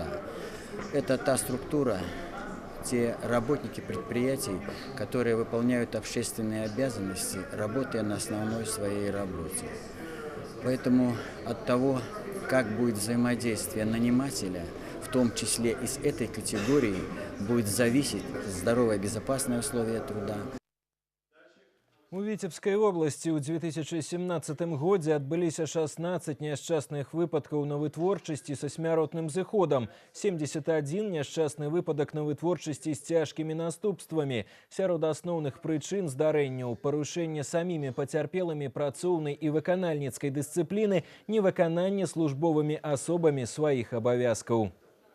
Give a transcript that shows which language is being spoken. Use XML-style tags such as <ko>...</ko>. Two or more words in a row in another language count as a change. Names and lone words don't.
<ru>Это та структура, те работники предприятий, которые выполняют общественные обязанности, работая на основной своей работе. Поэтому от того, как будет взаимодействие нанимателя, в том числе и с этой категорией, будет зависеть здоровое и безопасное условие труда.</ru> <be>У Віцебскай вобласці ў 2017 годзе адбыліся 16 няшчасных выпадкаў на вытворчасці са смяротным зыходам, 71 няшчасны выпадак на вытворчасці з цяжкімі наступствамі. Сярод асноўных прычын здарэнняў – парушэнне самімі пацярпелымі працоўнай і выканальніцкай дысцыпліны, невыкананне службовымі асобамі сваіх абавязкаў.</be>